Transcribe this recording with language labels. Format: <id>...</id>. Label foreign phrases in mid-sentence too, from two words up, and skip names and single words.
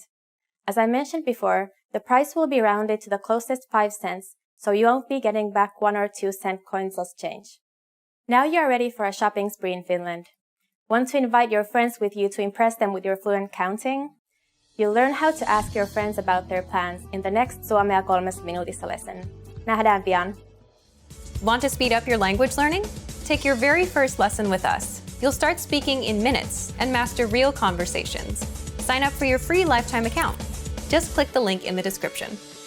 <en>As I mentioned before, the price will be rounded to the closest 5 cents, so you won't be getting back 1 or 2 cent coins as change. Now you are ready for a shopping spree in Finland. Want to invite your friends with you to impress them with your fluent counting? You'll learn how to ask your friends about their plans in the next Suomea 3 minuutissa lesson.</en> <fi>Nähdään pian!</fi> <en>Want to speed up your language learning? Take your very first lesson with us. You'll start speaking in minutes and master real conversations. Sign up for your free lifetime account. Just click the link in the description.</en>